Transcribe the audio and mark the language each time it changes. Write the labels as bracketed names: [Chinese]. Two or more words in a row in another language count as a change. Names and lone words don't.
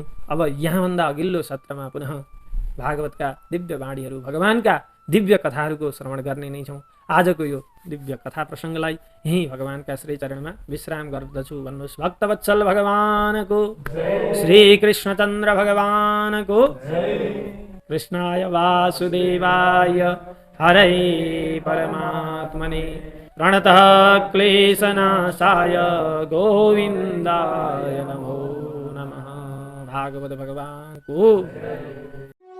[Nepali] अब यहाँभन्दा अघिल्लो सत्रमा पुनः भागवतका दिव्य बाणीहरू, भगवानका दिव्य कथाहरूको श्रवण गर्ने नै छौँ। आजको यो दिव्य कथा प्रसङ्गलाई यहीँ भगवानका श्री चरणमा विश्राम गर्दछु। भन्नुहोस् भक्तवत्सल भगवानको, श्री कृष्णचन्द्र भगवानको, [Sanskrit] कृष्णाय वासुदेवाय हरे परमात्मने प्रणतः क्लेशनाशाय गोविन्दाय नमो नमः। [Nepali] भागवत भगवान को